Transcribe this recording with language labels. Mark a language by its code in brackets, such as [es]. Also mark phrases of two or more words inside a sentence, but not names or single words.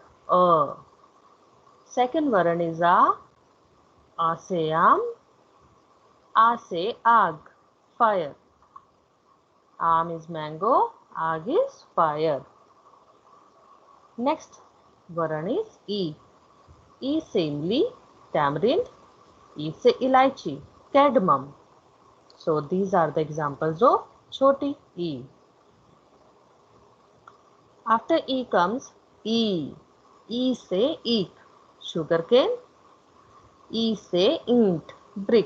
[en] A. Second varan is a. [hi] आ से आम. आ से आग, fire. [en] Am is mango. Ag is fire. Next varan is E. [hi] इ से इमली, tamarind. इ से इलायची, cardamom. [en] So these are the examples of [hi] छोटी इ. [en] After E comes E. [hi] ई से ईख, sugarcane. ई से ईंट, brick.